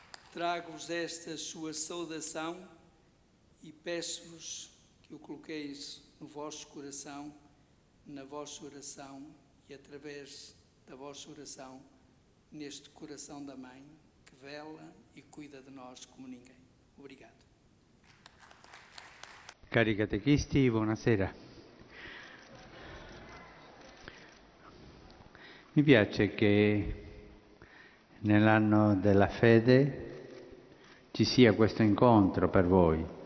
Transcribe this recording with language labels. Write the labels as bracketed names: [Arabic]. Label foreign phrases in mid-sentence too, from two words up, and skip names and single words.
[Portuguese] trago-vos esta sua saudação e peço-vos que o coloqueis no vosso coração, na vossa oração e através da vossa oração neste coração da Mãe que vela e cuida de nós como ninguém. Obrigado. [Italian] Cari catechisti, buonasera. Mi piace che nell'anno della fede ci sia questo incontro per voi.